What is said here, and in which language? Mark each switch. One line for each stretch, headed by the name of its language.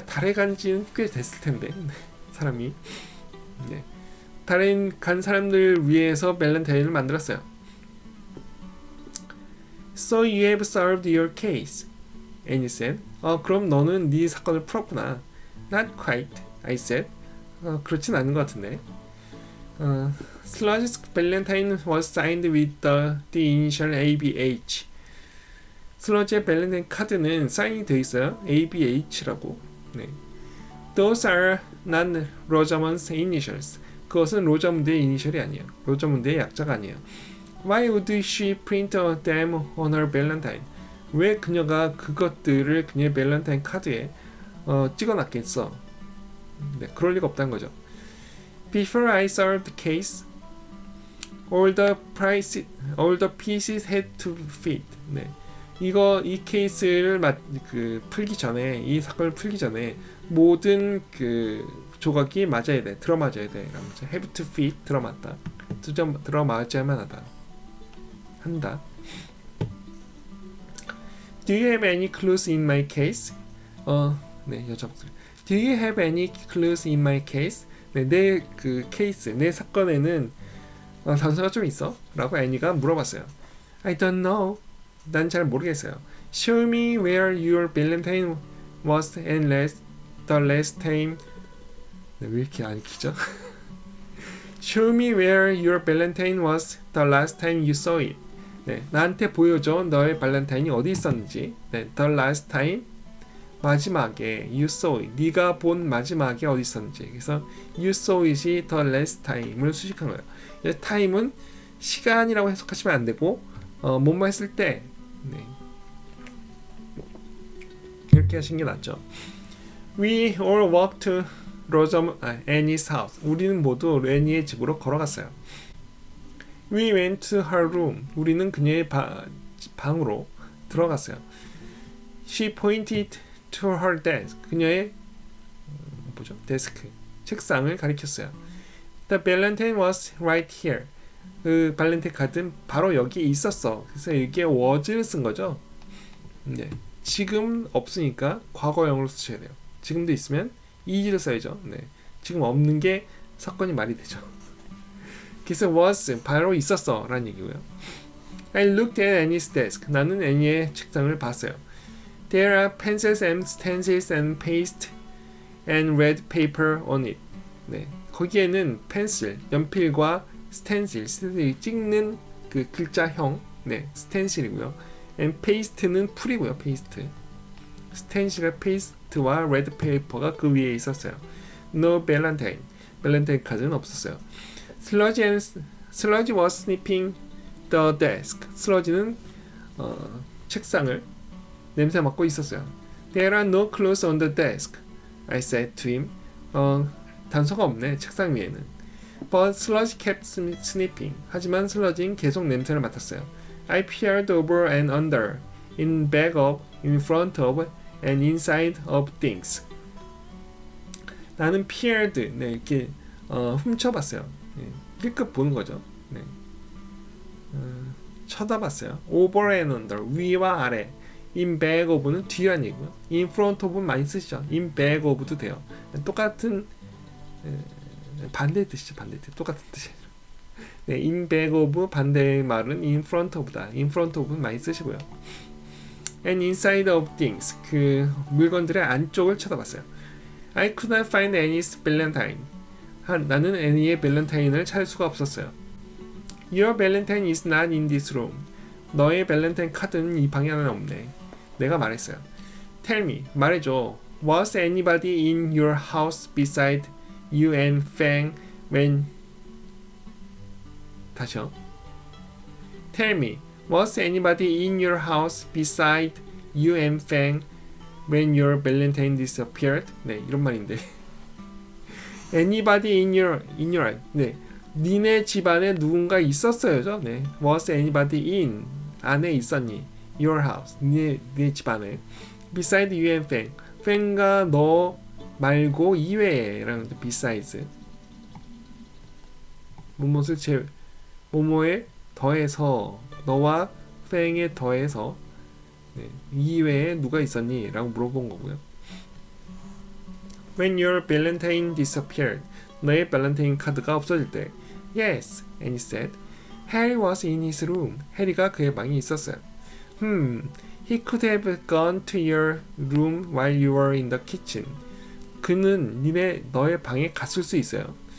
Korean: 달에 간 지는 꽤 됐을 텐데. 사람이. 네. 달에 간 사람들 위해서 밸런타인을 만들었어요.
English: So you have solved your case. Annie said.
Korean: 그럼 너는 네 사건을 풀었구나.
English: Not quite, I said.
Korean: 그렇진 않은 것 같은데.
English: Sludge's Valentine was signed with the initial ABH.
Korean: 슬러지의 밸런타인 카드는 사인이 되어 있어요. ABH라고. 네.
English: Those are not Rosamond's initials.
Korean: 그것은 로자문드의 이니셜이 아니에요. 로자문드의 약자가 아니에요.
English: Why would she print them on her Valentine?
Korean: 왜 그녀가 그것들을 그녀의 밸런타인 카드에 찍어놨겠어? 네, 그럴 리가 없다는 거죠.
English: Before I solved the case, all the pieces had to fit.
Korean: 네, 이 케이스를 풀기 전에 이 사건을 풀기 전에 모든 그 조각이 맞아야 돼, 들어맞아야 돼. 라면서
English: have to fit
Korean: 들어맞다, 들어맞아야만 하다. 한다.
English: Do you have any clues in my case?
Korean: 네, 여자 목소리.
English: Do you have any clues in my case?
Korean: 네, 내 그 케이스, 내 사건에는 단서가 좀 있어? 라고 애니가 물어봤어요.
English: I don't know.
Korean: 난 잘 모르겠어요.
English: Show me where your Valentine was and the last time.
Korean: 네, 왜 이렇게 안 읽히죠?
English: Show me where your Valentine was the last time you saw it.
Korean: 네, 나한테 보여줘 너의 발렌타인이 어디 있었는지.
English: 네, the last time
Korean: 마지막에
English: you saw it.
Korean: 네가 본 마지막에 어디 있었는지. 그래서
English: you saw it
Korean: 이
English: the last time
Korean: 을 수식한 거예요. time은 시간이라고 해석하시면 안 되고 뭐뭐 했을 때 네. 이렇게 하시는 게 낫죠.
English: We all walked to Annie's house.
Korean: 우리는 모두 애니의 집으로 걸어갔어요.
English: We went to her room.
Korean: 우리는 그녀의 방으로 들어갔어요.
English: She pointed to her desk.
Korean: 그녀의 데스크, 책상을 가리켰어요.
English: The Valentine was right here.
Korean: 그 발렌타인 카드는 바로 여기 있었어. 그래서 여기에 was를 쓴 거죠. 네. 지금 없으니까 과거형으로 쓰셔야 돼요. 지금도 있으면 is를 써야죠. 네. 지금 없는 게 사건이 말이 되죠. 그래서 was 바로 있었어 라는 얘기고요.
English: I looked at Annie's desk.
Korean: 나는 애니의 책상을 봤어요.
English: There are pencils and stencils and paste and red paper on it.
Korean: 네, 거기에는 펜슬, 연필과 스텐실, 찍는 그 글자형, 네, 스텐실이고요. and paste는 풀이고요, 페이스트. 스텐실과 페이스트와 레드 페이퍼가 그 위에 있었어요.
English: No Valentine.
Korean: 밸런타인 카드는 없었어요.
English: Sludge was sniffing the desk.
Korean: 슬러지는 책상을 냄새 맡고 있었어요.
English: There are no clues on the desk. I said to him.
Korean: 단서가 없네, 책상 위에는.
English: But Sludge kept sniffing.
Korean: 하지만 슬러지는 계속 냄새를 맡았어요.
English: I peered over and under, in back of, in front of, and inside of things.
Korean: 나는 peered. 네, 이렇게 훔쳐봤어요. 네, 힐끗 보는 거죠. 네. 쳐다봤어요.
English: over and under,
Korean: 위와 아래.
English: in back of
Korean: 는 뒤란 얘기고요.
English: in front of
Korean: 는 많이 쓰시죠.
English: in back of
Korean: 도 돼요. 똑같은 반대 뜻이죠. 반대 뜻. 똑같은 뜻이에요. 네,
English: in back of
Korean: 반대의 말은
English: in front of
Korean: 다.
English: in front of
Korean: 는 많이 쓰시고요.
English: and inside of things,
Korean: 그 물건들의 안쪽을 쳐다봤어요.
English: I could not find Annie's valentine.
Korean: 나는 애니의 밸런타인을 찾을 수가 없었어요.
English: Your valentine is not in this room.
Korean: 너의 밸런타인 카드는 이 방에 안에 없네. 내가 말했어요.
English: Tell me,
Korean: 말해줘.
English: Was anybody in your house beside you and Fang when...
Korean: 다시요.
English: Tell me, was anybody in your house beside you and Fang when your valentine disappeared?
Korean: 네, 이런 말인데.
English: Anybody in your
Korean: 네, 니네 집안에 누군가 있었어요죠. 네,
English: was anybody in
Korean: 안에 있었니?
English: Your house,
Korean: 니네 집안에.
English: Beside you and Fang,
Korean: Fang과 너 말고 이외에라는 besides. 무엇을 뭐뭐에 더해서 너와 Fang에 더해서 네, 이외에 누가 있었니? 라고 물어본 거고요.
English: When your valentine disappeared,
Korean: 너의 발렌타인 카드가 없어질 때.
English: Yes, Annie said. Harry was in his room.
Korean: 해리가 그의 방에 있었어요.
English: He could have gone to your room while you were in the kitchen.
Korean: 그는 너의 방에 갔을 수 있어요.